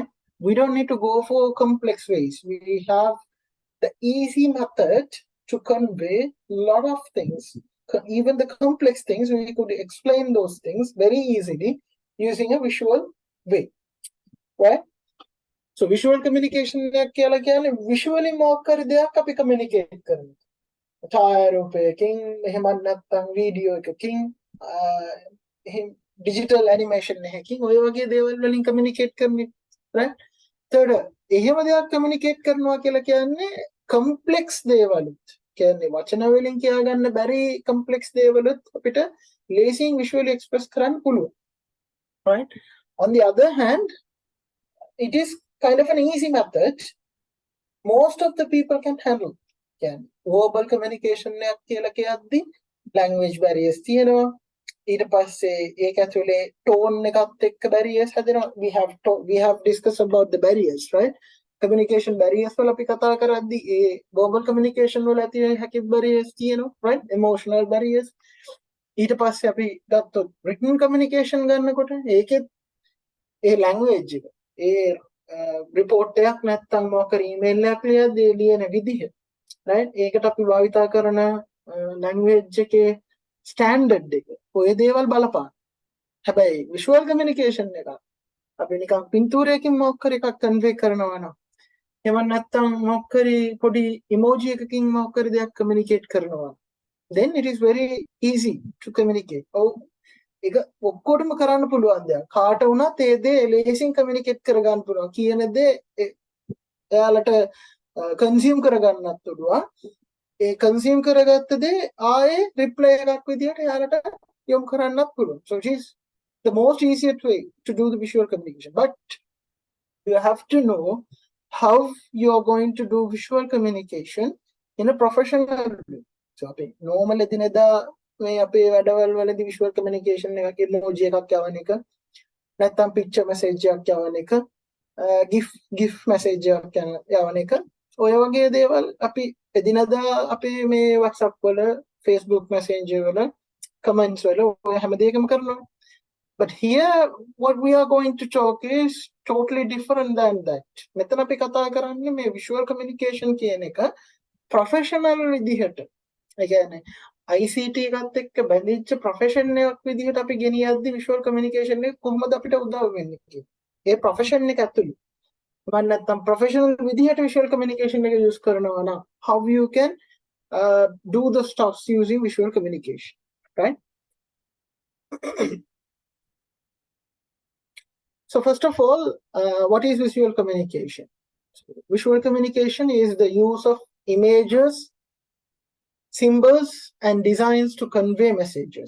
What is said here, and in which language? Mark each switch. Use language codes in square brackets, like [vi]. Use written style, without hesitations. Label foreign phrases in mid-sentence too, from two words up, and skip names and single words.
[en] We don't need to go for complex ways. We have the easy method to convey a lot of things. Even the complex things, we could explain those things very easily using a visual way, right? So visual communication visually more [si] අපි communicate කරනවා. ඡායාරූපයකින් එහෙමත් නැත්නම් වීඩියෝ එකකින් [en] digital animation [si] එකකින් ඔය වගේ දේවල් වලින් communicate කරන්නේ, right? third එහෙම දෙයක් communicate කරනවා කියලා කියන්නේ complex දේවලුත් කියන්නේ වචන වලින් කියා ගන්න බැරි complex දේවලුත් අපිට ලේසියෙන් [en] visually express [si] කරන්න පුළුවන්, [en] right? On the other hand, it is kind of an easy method. Most of the people can handle. Verbal communication [si] එකක් කියලා කියද්දි [en] language barriers [si] තියෙනවා. ඊට පස්සේ ඒක ඇතුලේ tone එකත් එක්ක barriers හැදෙනවා. [en] We have discussed about the barriers, right? Communication barriers [si] වල අපි කතා කරද්දි ඒ [en] verbal communication [si] වල ඇති වෙන හැකි barriers තියෙනවා, [en] right? Emotional barriers. [si] ඊට පස්සේ අපි ගත්තොත් [en] written communication [si] ගන්නකොට ඒකෙත් ඒ language එක ඒ report එකක් නැත්නම් මොකක් email එකක් ලියන විදිහ, right? ඒකට අපි භාවිතා කරන language එකේ standard එක ඔය දේවල් බලපාන. හැබැයි [en] visual communication [si] එක අපි නිකන් පින්තූරයකින් මොකක් හරි එකක් convey කරනවා නම් එහෙම නැත්නම් මොකක් හරි පොඩි emoji එකකින් මොකක් හරි දෙයක් communicate කරනවා, [en] then it is very easy to communicate. [si] ඒක ඔක්කොටම කරන්න පුළුවන් දෙයක්. කාට වුණත් ඒ දේ ලේසියෙන් communicate කරගන්න පුළුවන්. කියන දේ එයාලට consume කරගන්නත් පුළුවන්. ඒ consume කරගත්ත දේ ආයේ reply එකක් විදියට එයාලට යොමු කරන්නත් පුළුවන්. [en] So it is the most easiest way to do the visual communication. But you have to know how you are going to do visual communication in a professional way. [si] So අපි normal එදිනෙදා මේ අපේ වැඩවල වලදී [en] visual communication [si] එකක emoji එකක් යවන එක නැත්නම් [en] picture message [si] එකක් යවන එක [en] gif message [si] එකක් යවන එක ඔය වගේ දේවල් අපි එදිනෙදා අපේ මේ WhatsApp වල Facebook Messenger වල comments වල ඔය හැම දෙයකම කරනවා. [en] But here what we are going to talk is totally different than that. [si] මෙතන අපි කතා කරන්නේ මේ [en] visual communication [si] කියන එක professional විදිහට. ඒ කියන්නේ ICT එකත් එක්ක බැඳිච්ච profession එකක් විදිහට අපි ගෙනියද්දි [en] visual communication [si] එක කොහොමද අපිට උදව් වෙන්නේ කියලා. ඒ profession එක ඇතුළේ මම නැත්තම් professional විදිහට [en] visual communication [si] එක use කරනවා නම් [en] how you can do the stuffs using visual communication, right? So first of all, what is visual communication? So visual communication is the use of images, symbols, and designs to convey messages.